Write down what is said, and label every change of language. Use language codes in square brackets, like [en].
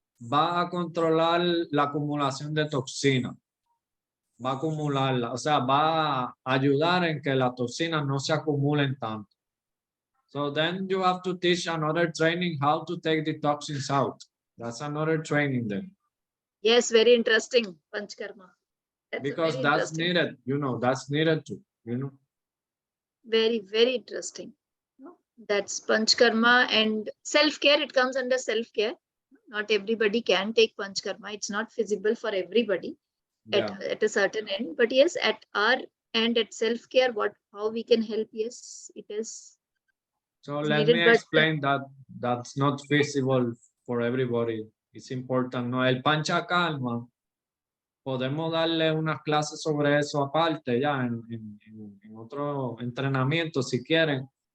[es] va a controlar la acumulación de toxina. Va a acumularla, o sea, va a ayudar en que las toxinas no se acumulen tanto. [en] So then you have to teach another training how to take the toxins out. That's another training then. Yes, very interesting, Panchkarma. Because that's needed, that's needed too, Very, very interesting. That's Panchkarma and self-care. It comes under self-care. Not everybody can take Panchkarma. It's not feasible for everybody. Yeah. At a certain end, but yes, at our end, at self-care, how we can help, yes, it is. So let me explain that that's not feasible for everybody. It's important, ¿no? [es] El pancha calma, podemos darle unas clases sobre eso aparte ya en otro entrenamiento si quieren.